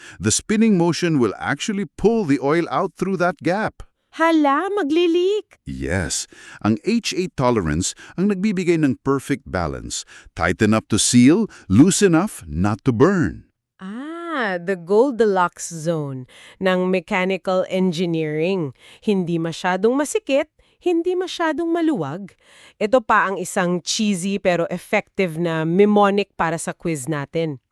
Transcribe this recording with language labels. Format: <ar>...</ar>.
<en>The spinning motion will actually pull the oil out through that gap.</en> <tl>Hala, maglilik. Yes, ang H8 tolerance ang nagbibigay ng perfect balance.</tl> <en>Tight enough to seal, loose enough not to burn. The Goldilocks zone ng mechanical engineering.</en> <tl>Hindi masyadong masikip, hindi masyadong maluwag. Ito pa ang isang cheesy pero effective na mnemonic para sa quiz natin.</tl>